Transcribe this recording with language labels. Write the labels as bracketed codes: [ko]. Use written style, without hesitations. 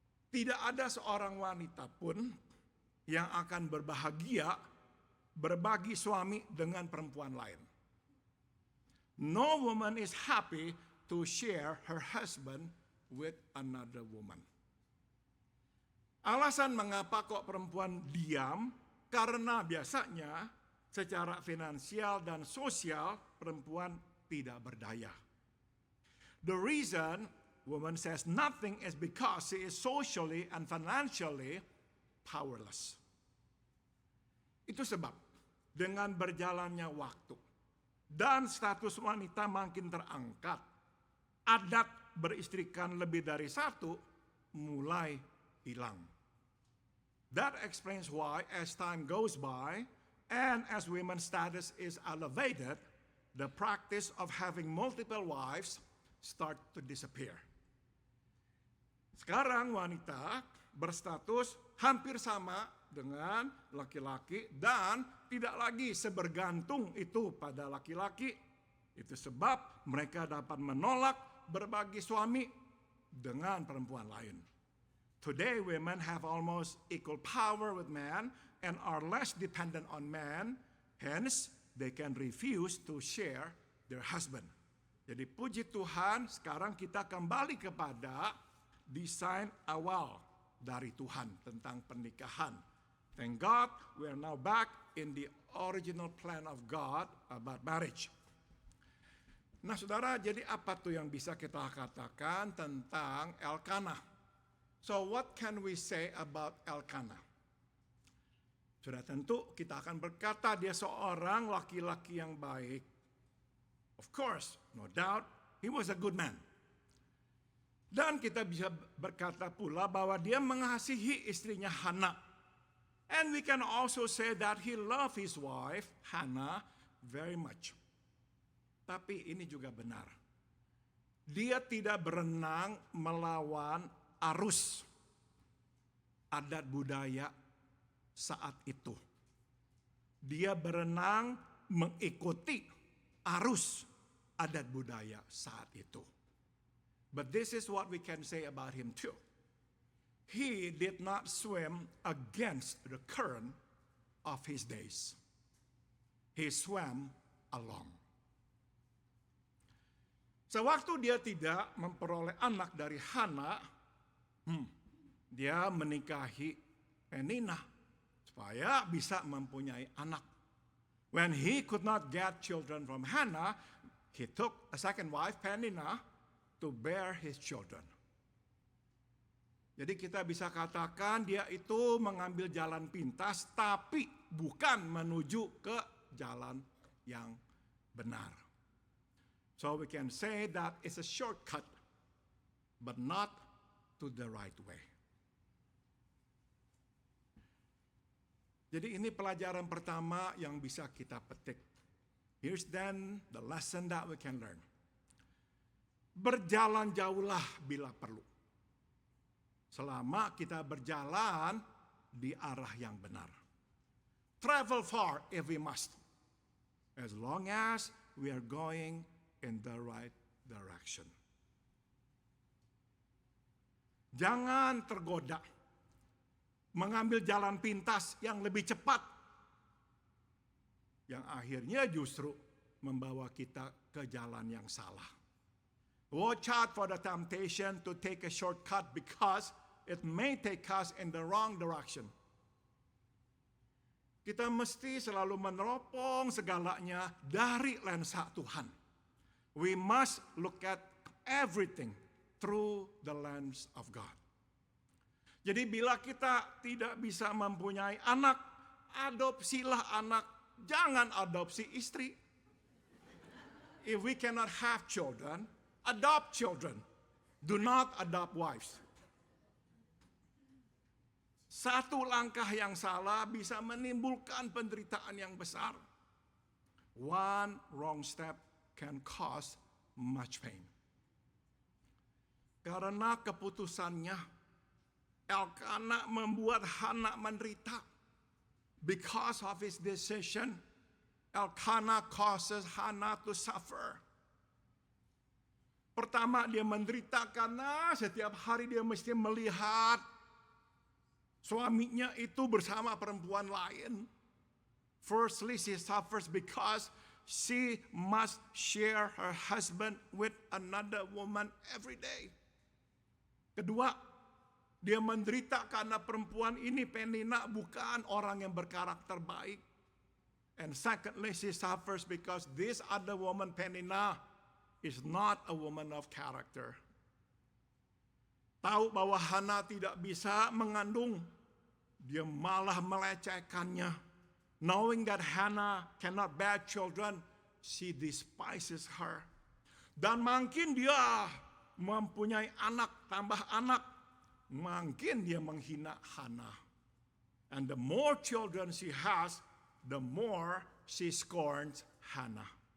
[id] Tidak ada seorang wanita pun yang akan berbahagia berbagi suami dengan perempuan lain. [en] No woman is happy to share her husband with another woman. [id] Alasan mengapa kok perempuan diam, karena biasanya secara finansial dan sosial perempuan tidak berdaya. [en] The reason woman says nothing is because she is socially and financially powerless. [id] Itu sebab dengan berjalannya waktu dan status wanita makin terangkat, adat beristrikan lebih dari satu mulai hilang. [en] That explains why as time goes by and as women's status is elevated, the practice of having multiple wives start to disappear. [id] Sekarang wanita berstatus hampir sama dengan laki-laki dan tidak lagi sebergantung itu pada laki-laki. Itu sebab mereka dapat menolak berbagi suami dengan perempuan lain. [en] Today women have almost equal power with men and are less dependent on men, hence they can refuse to share their husband. [id] Jadi puji Tuhan, sekarang kita kembali kepada desain awal dari Tuhan tentang pernikahan. [en] Thank God we are now back in the original plan of God about marriage. [id] Nah saudara, jadi apa tuh yang bisa kita katakan tentang Elkanah? [en] So what can we say about Elkanah? [id] Sudah tentu kita akan berkata dia seorang laki-laki yang baik. [en] Of course, no doubt, he was a good man. [id] Dan kita bisa berkata pula bahwa dia mengasihi istrinya Hana. [en] And we can also say that he loved his wife, Hannah, very much. [id] Tapi ini juga benar. Dia tidak berenang melawan arus adat budaya saat itu. Dia berenang mengikuti arus adat budaya saat itu. [en] But this is what we can say about him too. he did not swim against the current of his days. He swam along. [id] Sewaktu dia tidak memperoleh anak dari Hana, dia menikahi Penina supaya bisa mempunyai anak. [en] When he could not get children from Hannah, he took a second wife, Penina, to bear his children. [id] Jadi kita bisa katakan dia itu mengambil jalan pintas, tapi bukan menuju ke jalan yang benar. [en] So we can say that it's a shortcut, but not to the right way. [id] Jadi ini pelajaran pertama yang bisa kita petik. [en] Here's then the lesson that we can learn. [id] Berjalan jauhlah bila perlu. Selama kita berjalan di arah yang benar. [en] Travel far if we must. As long as we are going in the right direction. [id] Jangan tergoda mengambil jalan pintas yang lebih cepat, yang akhirnya justru membawa kita ke jalan yang salah. [en] Watch out for the temptation to take a shortcut because it may take us in the wrong direction. [id] Kita mesti selalu meneropong segalanya dari lensa Tuhan. [en] We must look at everything through the lens of God. [id] Jadi bila kita tidak bisa mempunyai anak, adopsilah anak, jangan adopsi istri. [en] If we cannot have children, adopt children. Do not adopt wives. [id] Satu langkah yang salah bisa menimbulkan penderitaan yang besar. [en] One wrong step can cause much pain. [id] Karena keputusannya, Elkanah membuat Hana menderita. [en] Because of his decision, Elkanah causes Hana to suffer. [id] Pertama, dia menderita karena setiap hari dia mesti melihat suaminya itu bersama perempuan lain. [en] Firstly, she suffers because she must share her husband with another woman every day. [id] Kedua, dia menderita karena perempuan ini, Penina, bukan orang yang berkarakter baik. [en] And secondly, she suffers because this other woman, Penina, is not a woman of character. [id] Tahu bahwa Hana tidak bisa mengandung, dia malah melecehkannya. [en] Knowing that Hannah cannot bear children, she despises her. [id] Dan makin dia mempunyai anak, tambah anak, makin dia menghina Hana. [en] And the more children she has, the more she scorns Hannah.